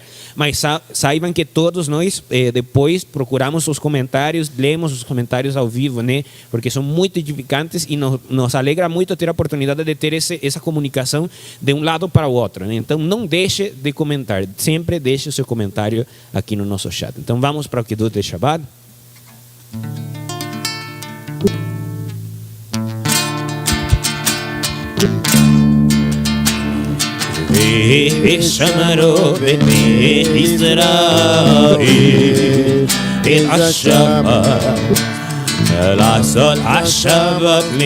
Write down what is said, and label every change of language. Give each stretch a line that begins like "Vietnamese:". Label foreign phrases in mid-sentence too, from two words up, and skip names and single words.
Portuguese: Mas saibam que todos nós depois procuramos os comentários, lemos os comentários ao vivo, né? Porque são muito edificantes e nos alegra muito ter a oportunidade de ter essa comunicação de um lado para o outro, né? Então não deixe de comentar, sempre deixe o seu comentário aqui no nosso chat. Então vamos para o Kiddush de Shabbat.
Hebrew: ושמרו בני ישראל את השבת לעשות השבת